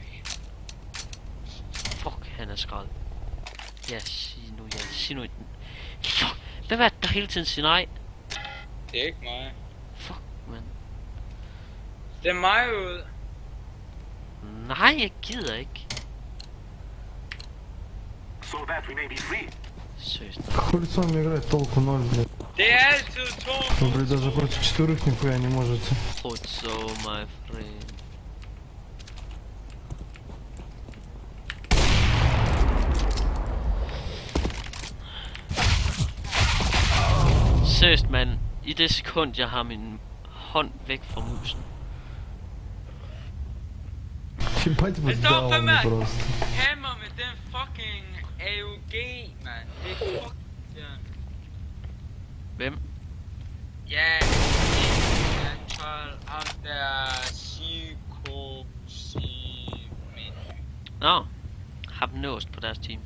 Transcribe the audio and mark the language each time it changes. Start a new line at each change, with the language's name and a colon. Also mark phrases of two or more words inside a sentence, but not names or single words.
Danish: fuck, han er skrald. Ja, sig nu. Fuck, hvem er det, der hele tiden siger nej? Det er ikke mig.
English: Fuck, man.
Danish: Det er mig ud. Nej, jeg gider ikke.
English: So that we may be free.
Danish: Seriøst.
Russian: Хули с вами играть, толку ноль, блядь.
Danish: Det er altid 2
Russian: Вы, блядь, даже против 4 нихуя не можете.
English: Hope so, my friend.
Danish: Seriøst, mand. I det sekund, jeg har min hånd væk fra musen.
Russian: Ебать вы
Danish: Det står fandme
Russian: дауны просто.
Danish: hammer med den fucking AUG, man. Det er fucking den. Hvem? Ja, jeg tror ham der Nå, har dem nået på deres team.